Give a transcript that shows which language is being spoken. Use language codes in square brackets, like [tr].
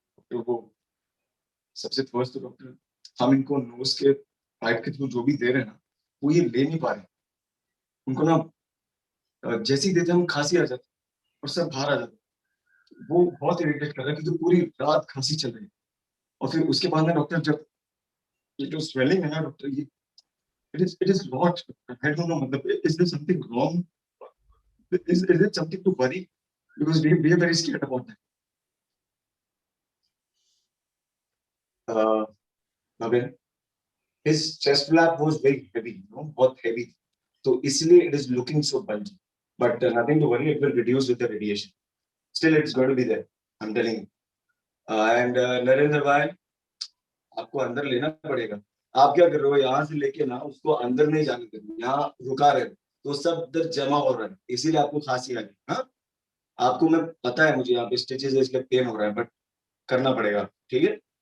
[hi] तो वो सबसे फर्स्ट तो डॉक्टर, हम इनको नोज के पाइप के थ्रू जो भी दे रहे हैं ना, वो ये ले नहीं पा रहे. उनको ना जैसे ही देते हम खांसी आ जाती और सब बाहर आ जाता। वो बहुत इरिटेट कर रहा है क्योंकि पूरी रात खांसी चल रही है। और फिर उसके बाद ना डॉक्टर, जब ये जो स्वेलिंग है ना डॉक्टर, ये [en] it is not, I don't know, मतलब is there something wrong, is it something to worry, because we are very scared about that. Navin, his chest flap was very heavy, you know, बहुत heavy, [hi] तो इसलिए [en] it is looking so bulgy, but nothing to worry, it will reduce with the radiation. Still it's going to be there, I'm telling you. [hi] And Narendra भाई, आपको अंदर लेना पड़ेगा। आप क्या कर रहे हो, यहाँ से लेके ना उसको अंदर नहीं जाने दे, यहाँ रुका रहे, तो सब दर्द जमा हो रहा है, इसीलिए आपको खांसी आ गई। हाँ, आपको मैं पता है, मुझे यहाँ पे स्टिचेस है इसलिए पेन हो रहा है, बट करना पड़ेगा, ठीक है।